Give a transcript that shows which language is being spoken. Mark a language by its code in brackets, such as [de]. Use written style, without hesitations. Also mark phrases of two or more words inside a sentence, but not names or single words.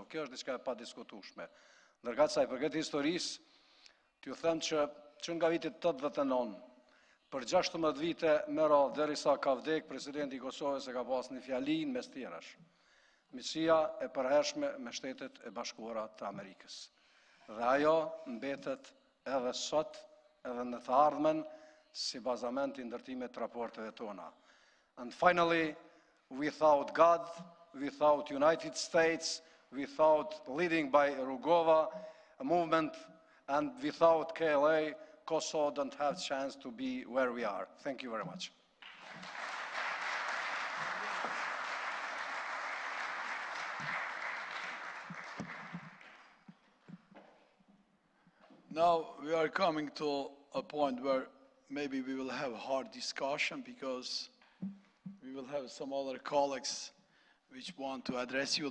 [sq] Kjo është diçka e padiskutueshme. Ndërkëse sa i përket historisë, t'ju them që nga viti 89 për 16 vite me radhë derisa ka vdek presidenti i Kosovës e ka pas një fjali mes tjerash. Miqësia e përhershme me Shtetet e Bashkuara të Amerikës. Dhe ajo mbetet edhe sot, edhe në të ardhmen, si bazament i ndërtimit të raporteve tona. [en] And finally, without God, without United States, without leading by Rugova, a movement, and without KLA, Kosovo don't have a chance to be where we are. Thank you very much. Now we are coming to a point where maybe we will have a hard discussion because we will have some other colleagues which want to address you.